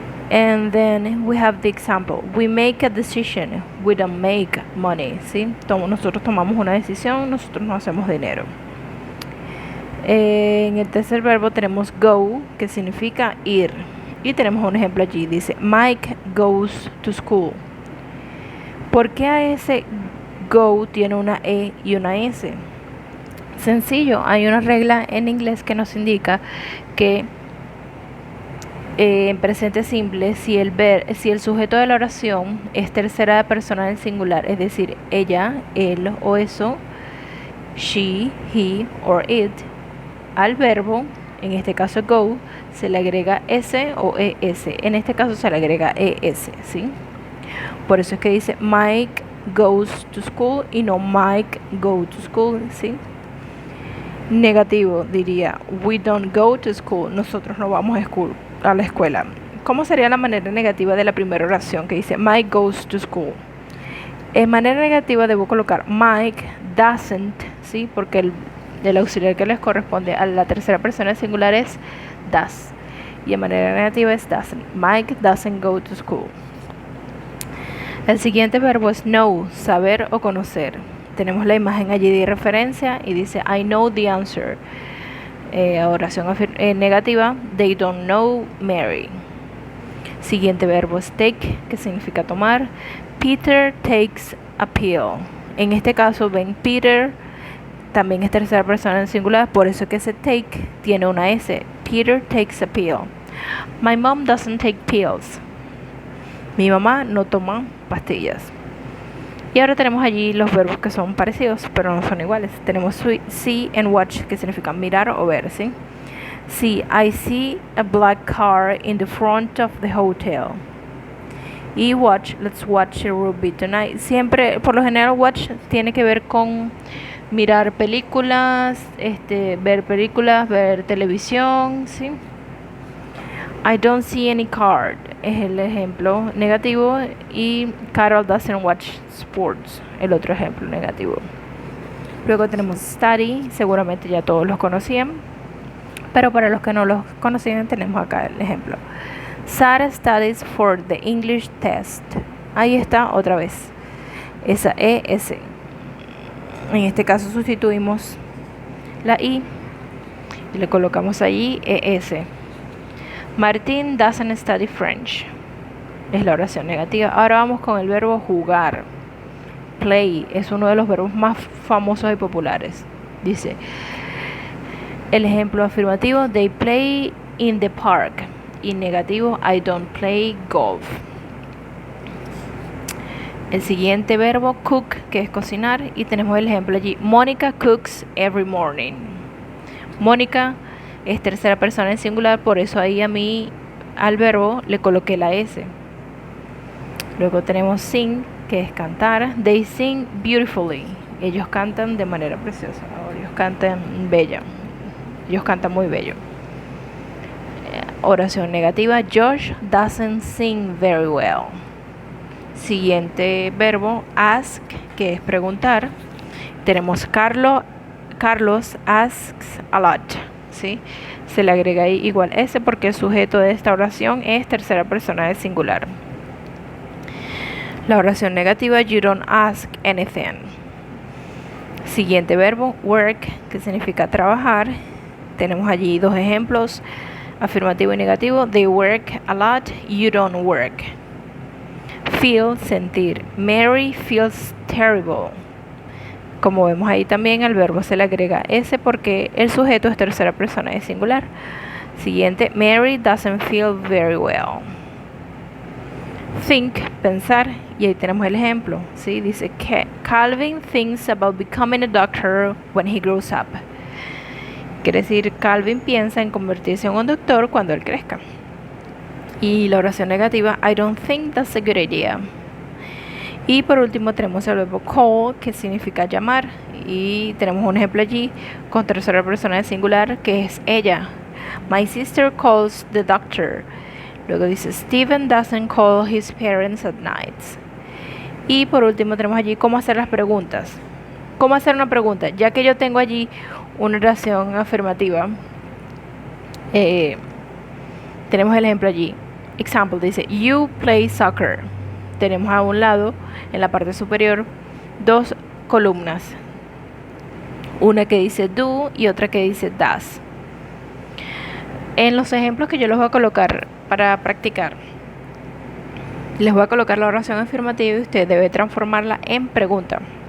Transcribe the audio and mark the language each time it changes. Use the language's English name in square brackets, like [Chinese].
[English] And then we have the example. We make a decision, we don't make money, ¿sí? [Spanish] Nosotros tomamos una decisión, nosotros no hacemos dinero. En el tercer verbo tenemos go, que significa ir. Y tenemos un ejemplo allí, dice [English] Mike goes to school. [Spanish] ¿Por qué a ese go tiene una E y una S? Sencillo, hay una regla en inglés que nos indica que en presente simple, si el sujeto de la oración es tercera persona del singular, es decir, ella, él o eso, [English] she, he or it, [Spanish] al verbo, en este caso go, se le agrega S o ES. En este caso se le agrega ES, ¿sí? Por eso es que dice [English] Mike goes to school [Spanish] y no [English] Mike go to school, [Spanish] ¿sí? Negativo diría [English] we don't go to school. [Spanish] Nosotros no vamos a la escuela. ¿Cómo sería la manera negativa de la primera oración que dice Mike goes to school? En manera negativa debo colocar [English] Mike doesn't, [Spanish] ¿sí? Porque el auxiliar que les corresponde a la tercera persona singular es does. Y en manera negativa es doesn't. [English] Mike doesn't go to school. [Spanish] El siguiente verbo es know, saber o conocer. Tenemos la imagen allí de referencia y dice [English] I know the answer. [Spanish] Oración negativa, [English] they don't know Mary. [Spanish] Siguiente verbo es take, que significa tomar. [English] Peter takes a pill. [Spanish] En este caso ven Peter también es tercera persona en singular, por eso que ese take tiene una S. [English] Peter takes a pill. My mom doesn't take pills. [Spanish] Mi mamá no toma pastillas. Y ahora tenemos allí los verbos que son parecidos, pero no son iguales. Tenemos [English] see and watch, [Spanish] que significa mirar o ver, ¿sí? [English] See, I see a black car in the front of the hotel. Y watch, let's watch a movie tonight. [Spanish] Siempre, por lo general, watch tiene que ver con mirar películas, ver televisión, ¿sí? [English] I don't see any card [Spanish] es el ejemplo negativo y [English] Carol doesn't watch sports, [Spanish] el otro ejemplo negativo. Luego tenemos study, seguramente ya todos los conocían, pero para los que no los conocían tenemos acá el ejemplo. [English] Sarah studies for the English test. [Spanish] Ahí está otra vez esa ES. En este caso sustituimos la I y le colocamos allí ES. [English] Martín doesn't study French. [Spanish] es la oración negativa. Ahora vamos con el verbo jugar. Play es uno de los verbos más famosos y populares. Dice, el ejemplo afirmativo, [English] they play in the park. [Spanish] Y negativo, [English] I don't play golf. [Spanish] El siguiente verbo, cook, que es cocinar. Y tenemos el ejemplo allí, [English] Mónica cooks every morning. [Spanish] Mónica es tercera persona en singular, por eso ahí a mí al verbo le coloqué la S. Luego tenemos sing, que es cantar. [English] They sing beautifully. [Spanish] Ellos cantan de manera preciosa. Ellos cantan bella. Ellos cantan muy bello. Oración negativa. [English] Josh doesn't sing very well. [Spanish] Siguiente verbo, ask, que es preguntar. [English] Tenemos Carlos asks a lot. ¿Sí? [Spanish] Se le agrega ahí igual S porque el sujeto de esta oración es tercera persona de singular. La oración negativa, [English] you don't ask anything. [Spanish] Siguiente verbo, work, que significa trabajar. Tenemos allí dos ejemplos, afirmativo y negativo. [English] They work a lot, you don't work. Feel, sentir. Mary feels terrible. [Spanish] Como vemos ahí también al verbo se le agrega S porque el sujeto es tercera persona de singular. [English] Siguiente, Mary doesn't feel very well. [Spanish] Think, pensar, y ahí tenemos el ejemplo, ¿sí? Dice que [English] Calvin thinks about becoming a doctor when he grows up. [Spanish] Quiere decir, Calvin piensa en convertirse en un doctor cuando él crezca. Y la oración negativa, [English] I don't think that's a good idea. [Spanish] Y por último tenemos el verbo call, que significa llamar, y tenemos un ejemplo allí con tercera persona de singular, que es ella. [English] My sister calls the doctor. [Spanish] Luego dice, [English] Steven doesn't call his parents at night. [Spanish] Y por último tenemos allí cómo hacer las preguntas. ¿Cómo hacer una pregunta? Ya que yo tengo allí una oración afirmativa, tenemos el ejemplo allí. [English] Example, dice, you play soccer. [Spanish] Tenemos a un lado, en la parte superior, dos columnas. Una que dice do y otra que dice does. En los ejemplos que yo les voy a colocar para practicar, les voy a colocar la oración afirmativa y usted debe transformarla en pregunta.